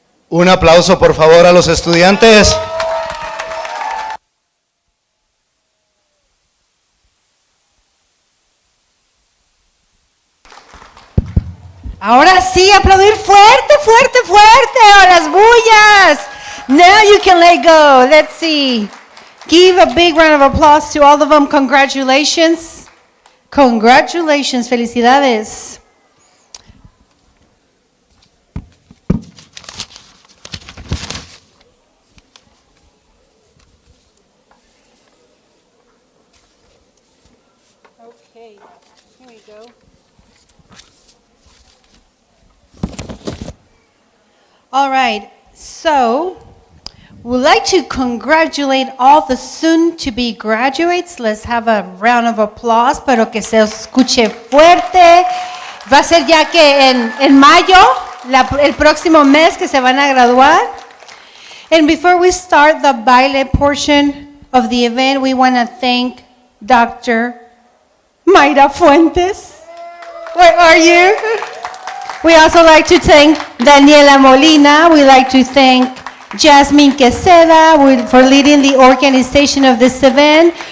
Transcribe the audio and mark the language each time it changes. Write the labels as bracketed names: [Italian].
[Spanish] Un aplauso, por favor, a los estudiantes. Ahora sí, aplaudir fuerte, fuerte, fuerte a las bullas. [English] Now you can let go. Let's see. Give a big round of applause to all of them. Congratulations. Congratulations. [Spanish] Felicidades. [English] Okay, here we go. All right, so we'd like to congratulate all the soon-to-be graduates. Let's have a round of applause, [Spanish] pero que se escuche fuerte. Va a ser ya que en mayo, el próximo mes que se van a graduar. [English] And before we start the baile portion of the event, we want to thank Dr. Mayra Fuentes. Where are you? We also like to thank Daniela Molina. We like to thank Jasmine Queseda for leading the organization of this event.